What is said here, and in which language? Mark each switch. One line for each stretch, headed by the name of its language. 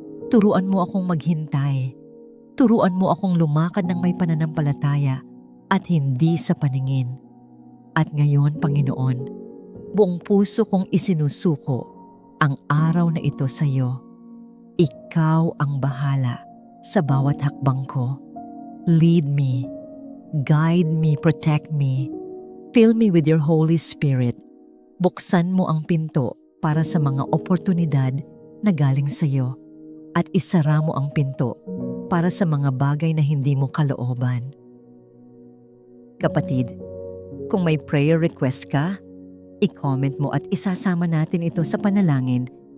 Filipino: Turuan mo akong maghintay. Turuan mo akong lumakad ng may pananampalataya at hindi sa paningin. At ngayon, Panginoon, buong puso kong isinusuko ang araw na ito sa iyo. Ikaw ang bahala sa bawat hakbang ko.
English: Lead me, guide me, protect me. Fill me with your Holy Spirit.
Filipino: Buksan mo ang pinto para sa mga oportunidad na galing sa iyo at isara mo ang pinto para sa mga bagay na hindi mo kalooban. Kapatid, kung may prayer request ka, i-comment mo at isasama natin ito sa panalangin.